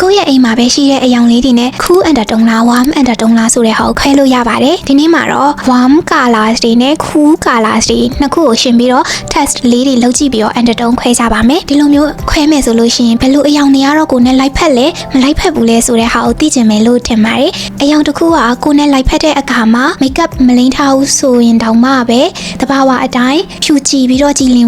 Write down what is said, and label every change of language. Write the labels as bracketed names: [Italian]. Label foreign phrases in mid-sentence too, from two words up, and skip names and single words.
[Burmese] ကိုယ့်ရဲ့အိမ်မှာပဲရှိတဲ့အယောင်လေးတွေနဲ့ [English] cool undertone [Burmese] လား [English] warm undertone [Burmese] လားဆိုတဲ့ဟာကိုခွဲလို့ရပါတယ်ဒီနေ့မှာတော့ [English] warm colors [Burmese] တွေနဲ့ [English] cool colors [Burmese] တွေနှစ်ခုကိုရှင်းပြီးတော့ test လေးတွေလုပ်ကြည့်ပြီးတော့ undertone ခွဲကြပါမယ်ဒီလိုမျိုးခွဲမယ်ဆိုလို့ရှိရင်ဘယ်လိုအယောင်တွေကတော့ကိုယ်နဲ့လိုက် ဖက်လဲမလိုက်ဖက်ဘူးလဲဆိုတဲ့ဟာကိုသိချင်မယ်လို့ထင်ပါတယ်အယောင်တစ်ခုကကိုယ်နဲ့လိုက်ဖက်တဲ့အခါမှာ makeup မလိမ့်ထားဘူးဆိုရင်တောင်မှပဲတဘာဝအတိုင်းဖြူကြည်ပြီးတော့ကြည်လင်